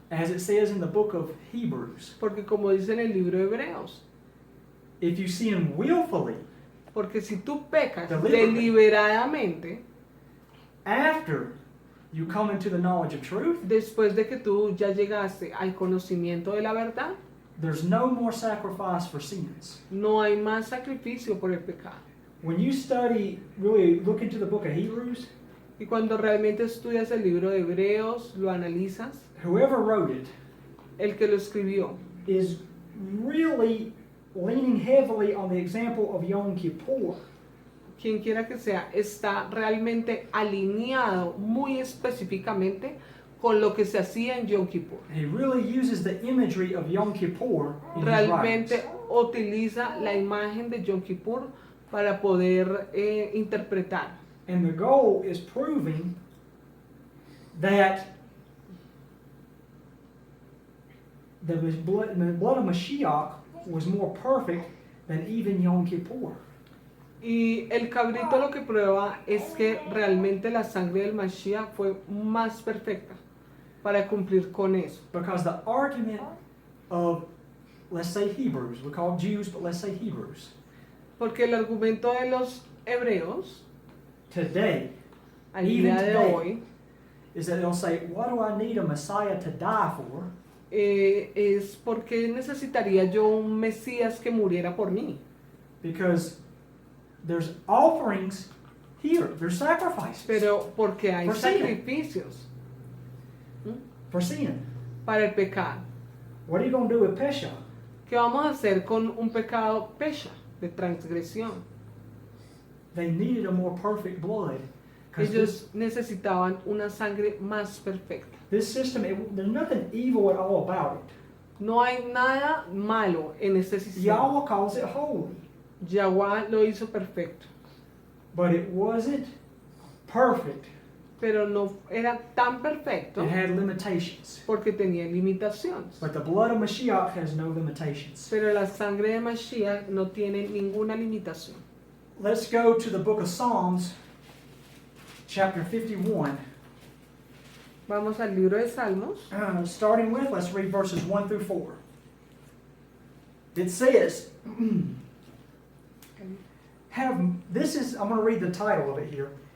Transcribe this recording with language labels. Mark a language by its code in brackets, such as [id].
[en] As it says in the book of Hebrews, [es] Porque como dice en el libro de Hebreos, [en] if you sin willfully, [es] porque si tú pecas [en] Deliberately. [es] deliberadamente, [en] after you come into the knowledge of truth, [es] después de que tú ya llegaste al conocimiento de la verdad, [en] there's no more sacrifice for sins. [es] no hay más sacrificio por el pecado. [en] When you study, really look into the book of Hebrews, [es] Y cuando realmente estudias el libro de Hebreos, lo analizas, [en] whoever wrote it [es] el que lo escribió [en] is really leaning heavily on the example of Yom Kippur. [es] quien quiera que sea, está realmente alineado muy específicamente con lo que se hacía en Yom Kippur. [en] He really uses the imagery of Yom Kippur in his [es] Realmente [en] writings. [es] utiliza la imagen de Yom Kippur para poder interpretar. [en] And the goal is proving that the blood of Mashiach was more perfect than even Yom Kippur. [es] Y el cabrito lo que prueba es que realmente la sangre del Mashiach fue más perfecta para cumplir con eso. [en] Because the argument of, let's say Hebrews, we call them Jews, but let's say Hebrews, [es] Porque el argumento de los hebreos, [en] today, [es] al [en] Even [es] día de [en] today. [es] hoy, [en] is that they'll say, what do I need a Messiah to die for? [es] es porque necesitaría yo un Mesías que muriera por mí. [en] Because there's offerings here, there's sacrifices [es] Pero porque hay [en] For sin. [es] sacrificios [en] for sin. [es] para el pecado. [en] What are you going to do with Pesha? [es] ¿Qué vamos a hacer con un pecado pesha, de transgresión? [en] They needed a more perfect blood. Because [es] Ellos necesitaban una sangre más perfecta. [en] this system, there's nothing evil at all about it. [es] No hay nada malo en este sistema. [en] Yahweh calls it holy, [es] Yahweh lo hizo perfecto, [en] but it wasn't perfect. [es] pero no era tan perfecto [en] It had limitations. [es] porque tenía limitaciones. [en] But the blood of Mashiach has no limitations. [es] Pero la sangre de Mashiach no tiene ninguna limitación. [en] Let's go to the book of Psalms, chapter 51. [es] Vamos al libro de Salmos. [en] Starting with, let's read verses 1 through 4. It says, I'm going to read the title of it here.